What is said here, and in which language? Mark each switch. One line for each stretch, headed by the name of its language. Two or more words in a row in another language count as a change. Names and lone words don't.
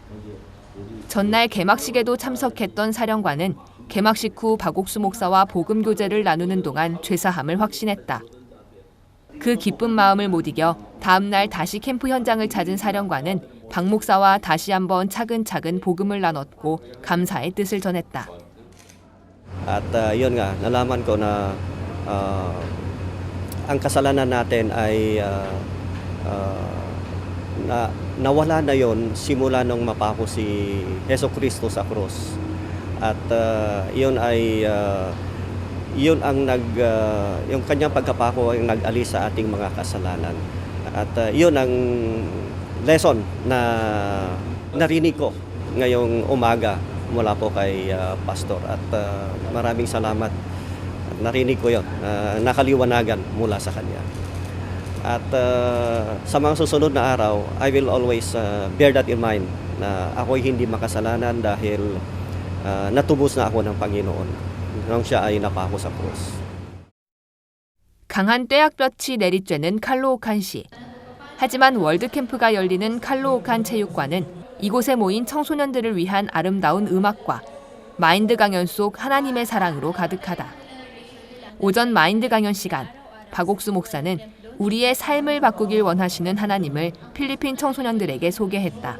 Korean: 전날 개막식에도 참석했던 사령관은 개막식 후 박옥수 목사와 복음 교제를 나누는 동안 죄사함을 확신했다. 그 기쁜 마음을 못 이겨 다음 날 다시 캠프 현장을 찾은 사령관은 박 목사와 다시 한번 차근차근 복음을 나눴고 감사의 뜻을 전했다.
Filipino: At yun nga, nalaman ko na ang kasalanan natin ay nawala na yon simula nung mapako si Jesucristo sa krus. At yun ay yun ang yung kanyang pagkapako ay nag-alis sa ating mga kasalanan. At yun ang lesson na narinig ko ngayong umaga mula po kay pastor. At maraming salamat. At narinig ko yun, nakaliwanagan mula sa kanya. At sa mga susunod na araw,
English: I will always bear that in mind
Filipino: na ako'y hindi makasalanan dahil natubos na ako ng Panginoon nang siya ay napako sa krus.
Korean: 강한 뙤약볕이 내리쬐는 칼로우칸 시. 하지만 월드캠프가 열리는 칼로우칸 체육관은 이곳에 모인 청소년들을 위한 아름다운 음악과 마인드 강연 속 하나님의 사랑으로 가득하다. 오전 마인드 강연 시간, 박옥수 목사는 우리의 삶을 바꾸길 원하시는 하나님을 필리핀 청소년들에게 소개했다.